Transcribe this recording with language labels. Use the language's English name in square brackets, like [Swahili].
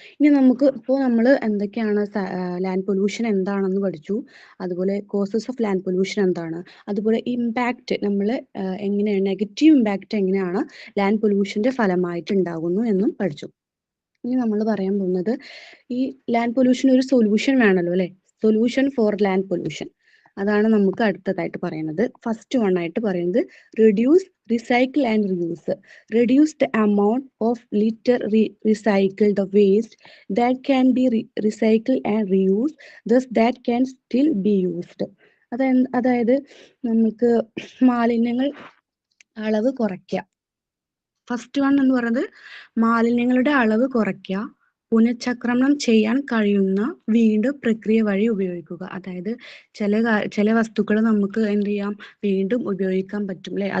[Malayalam] ഇനി നമുക്ക് ഇപ്പോൾ നമ്മൾ എന്തൊക്കെയാണ് ലാൻഡ് പൊല്യൂഷൻ എന്താണെന്ന് പഠിച്ചു, അതുപോലെ കോസസ് ഓഫ് ലാൻഡ് പൊല്യൂഷൻ എന്താണ്, അതുപോലെ ഇമ്പാക്റ്റ് നമ്മൾ എങ്ങനെയാണ് നെഗറ്റീവ് ഇമ്പാക്റ്റ് എങ്ങനെയാണ് ലാൻഡ് പൊല്യൂഷന്റെ ഫലമായിട്ട് ഉണ്ടാകുന്നു എന്നും പഠിച്ചു. ഇനി നമ്മൾ പറയാൻ പോകുന്നത് ഈ ലാൻഡ് പൊല്യൂഷൻ ഒരു സൊല്യൂഷൻ വേണമല്ലോ അല്ലെ. [English] solution for land pollution, [Malayalam] അതാണ് നമുക്ക് അടുത്തതായിട്ട് പറയുന്നത്. [English] first one [Malayalam] ആയിട്ട് പറയുന്നത് [English] Reduce, recycle and reuse. Reduce the amount of litter recycled waste that can be recycled and reused, thus that can still be used. [Malayalam] അതായത് നമുക്ക് മാലിന്യങ്ങൾ അളവ് കുറയ്ക്കുക. ഫസ്റ്റ് വൺ എന്ന് പറയുന്നത് മാലിന്യങ്ങളുടെ അളവ് കുറയ്ക്കുക, പുനഃചക്രണം ചെയ്യാൻ കഴിയുന്ന വീണ്ടും പ്രക്രിയ വഴി ഉപയോഗിക്കുക. അതായത് ചില വസ്തുക്കൾ നമുക്ക് എന്ത് ചെയ്യാം, വീണ്ടും ഉപയോഗിക്കാൻ പറ്റും അല്ലെ.